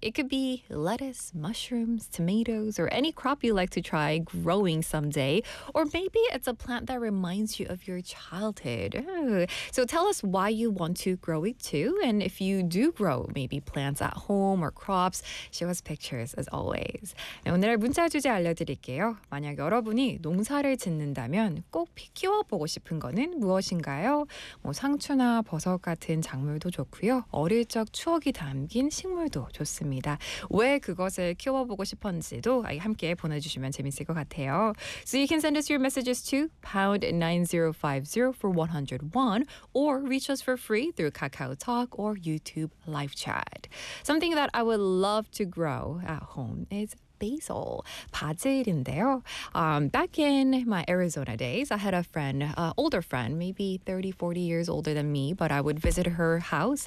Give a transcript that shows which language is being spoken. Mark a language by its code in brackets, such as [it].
[en] It could be lettuce, mushrooms, tomatoes, or any crop you like to try growing someday. Or maybe it's a plant that reminds you of your childhood. So tell us why you want to grow it too. And if you do grow maybe plants at home or crops, show us pictures as always. [ko] 네, 오늘의 문자 주제 알려드릴게요. 만약 여러분이 농사를 짓는다면 꼭 키워보고 싶은 거는 무엇인가요? 뭐 상추나 버섯 같은 작물도 좋고요. 어릴 적 추억이 담긴 식물도 좋습니다. 왜 그것을 키워보고 싶었는지도 함께 보내주시면 재밌을 것 같아요. [en] So you can send us your messages to #9050 for 101 or reach us for free through KakaoTalk or YouTube live chat. Something that I would love to grow at home is basil [ko] 바질인데요. [en] Back in my Arizona days, I had a friend, older friend, maybe 30, 40 years older than me, but I would visit her house.